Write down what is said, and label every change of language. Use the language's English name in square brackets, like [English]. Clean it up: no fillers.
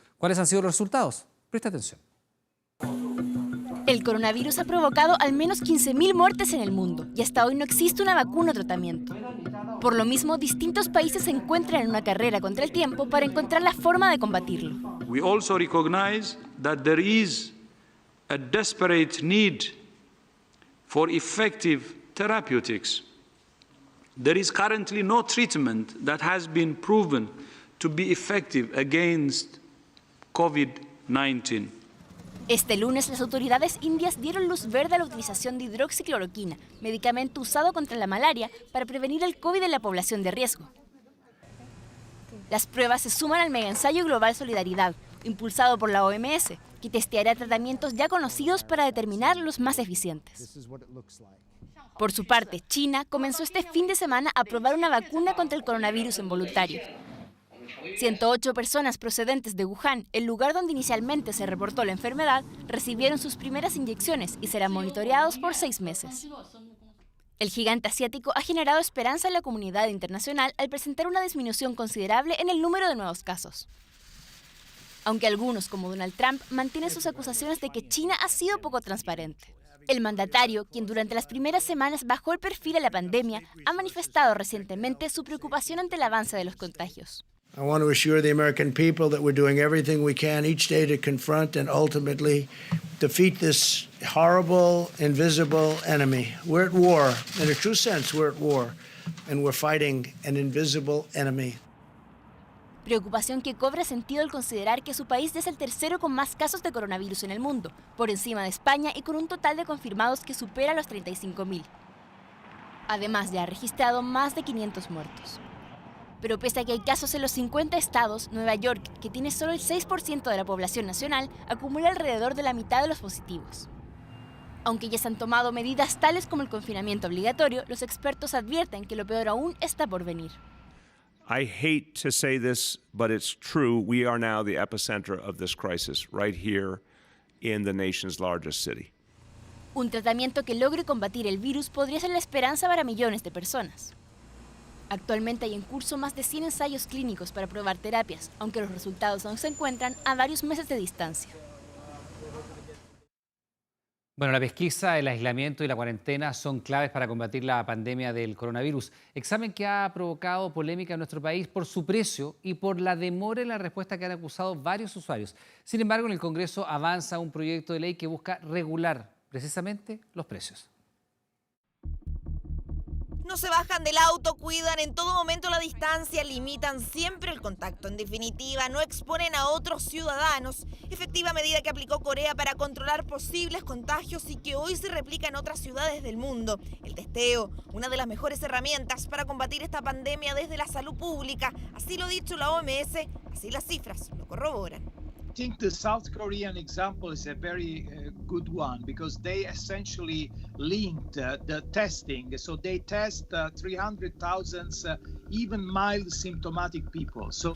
[Spanish] ¿Cuáles han sido los resultados? Presta atención. El coronavirus ha provocado al menos 15.000 muertes en el mundo y hasta hoy no existe una vacuna o tratamiento. Por lo mismo, distintos países se encuentran en una carrera contra el tiempo para encontrar la forma de combatirlo. [English] We also recognize that there is a desperate need for effective therapeutics. There is currently no treatment that has been proven to be effective against COVID-19. [Spanish] Este lunes, las autoridades indias dieron luz verde a la utilización de hidroxicloroquina, medicamento usado contra la malaria para prevenir el COVID en la población de riesgo. Las pruebas se suman al megaensayo global Solidaridad, impulsado por la OMS, que testeará tratamientos ya conocidos para determinar los más eficientes. Por su parte, China comenzó este fin de semana a probar una vacuna contra el coronavirus en voluntarios. 108 personas procedentes de Wuhan, el lugar donde inicialmente se reportó la enfermedad, recibieron sus primeras inyecciones y serán monitoreados por 6 meses. El gigante asiático ha generado esperanza en la comunidad internacional al presentar una disminución considerable en el número de nuevos casos. Aunque algunos, como Donald Trump, mantienen sus acusaciones de que China ha sido poco transparente. El mandatario, quien durante las primeras semanas bajó el perfil a la pandemia, ha manifestado recientemente su preocupación ante el avance de los contagios. [English] I want to assure the American people that we're doing everything we can each day to confront and ultimately defeat this horrible, invisible enemy. We're at war. In a true sense, we're at war, and we're fighting an invisible enemy. [Spanish] Preocupación que cobra sentido al considerar que su país es el tercero con más casos de coronavirus en el mundo, por encima de España y con un total de confirmados que supera los 35.000. Además, ya ha registrado más de 500 muertos. Pero pese a que hay casos en los 50 estados, Nueva York, que tiene solo el 6% de la población nacional, acumula alrededor de la mitad de los positivos. Aunque ya se han tomado medidas tales como el confinamiento obligatorio, los expertos advierten que lo peor aún está por venir. [English] I hate to say this, but it's true. We are now the epicenter of this crisis, right here in the nation's largest city. [Spanish] Un tratamiento que logre combatir el virus podría ser la esperanza para millones de personas. Actualmente hay en curso más de 100 ensayos clínicos para probar terapias, aunque los resultados aún se encuentran a varios meses de distancia. Bueno, la pesquisa, el aislamiento y la cuarentena son claves para combatir la pandemia del coronavirus. Examen que ha provocado polémica en nuestro país por su precio y por la demora en la respuesta que han acusado varios usuarios. Sin embargo, en el Congreso avanza un proyecto de ley que busca regular precisamente los precios. No se bajan del auto, cuidan en todo momento la distancia, limitan siempre el contacto. En definitiva, no exponen a otros ciudadanos. Efectiva medida que aplicó Corea para controlar posibles contagios y que hoy se replica en otras ciudades del mundo. El testeo, una de las mejores herramientas para combatir esta pandemia desde la salud pública. Así lo ha dicho la OMS, así las cifras lo corroboran. [English] I think the South Korean example is a very good one because they essentially linked the testing. So they test 300,000 even mild symptomatic people.